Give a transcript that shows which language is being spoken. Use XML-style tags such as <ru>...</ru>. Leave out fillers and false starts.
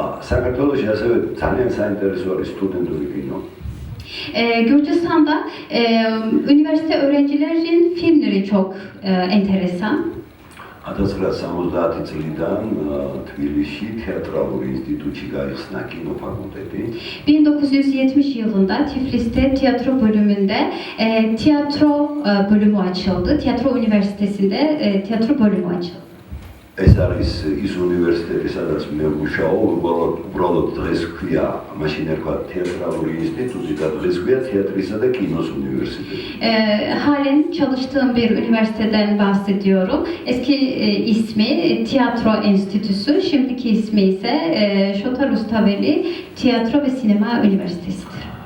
<ka>საქართველოში ასევე ძალიან საინტერესო არის სტუდენტური კინო.</ka> <tr>Gürcistan'da üniversite öğrencilerin filmleri çok enteresan.</tr> <ka>1970 წლიდან თბილისში თეატრალური ინსტიტუტში გაიხსნა კინოფაკულტეტი.</ka> <tr>1970 yılında Tiflis'te tiyatro bölümünde tiyatro bölümü açıldı. Tiyatro üniversitesinde tiyatro bölümü açıldı.</tr> <ka>ეს არის ის უნივერსიტეტი, სადაც მე ვმუშაობ, უბრალოდ დღეს ქვია, მაშინ ერქვა თეატრალური ინსტიტუტი და დღეს ქვია თეატრისა და კინოს უნივერსიტეტი.</ka> <tr>Halen çalıştığım bir üniversiteden bahsediyorum. Eski ismi Tiyatro Enstitüsü, şimdiki ismi ise Şota Rustaveli Tiyatro ve Sinema Üniversitesi'dir.</tr>